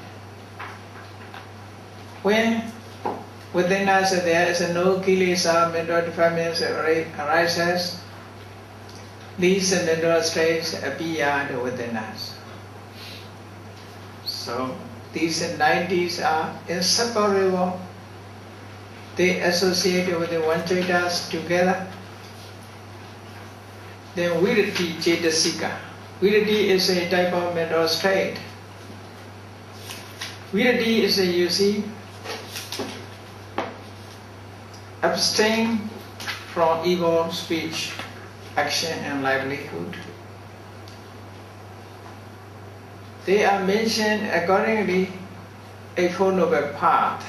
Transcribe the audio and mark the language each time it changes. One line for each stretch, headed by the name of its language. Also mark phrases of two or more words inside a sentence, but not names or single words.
English: When within us there is no kilesa, mental defilements arises, these mental states appear within us. So these 90s are inseparable. They associate with the one chaitas together. Then
Pali: virati cetasika.
English: Virati is a type of mental state. Virati is a, you see, abstain from evil speech, action and livelihood. They are mentioned accordingly a Four Noble Path.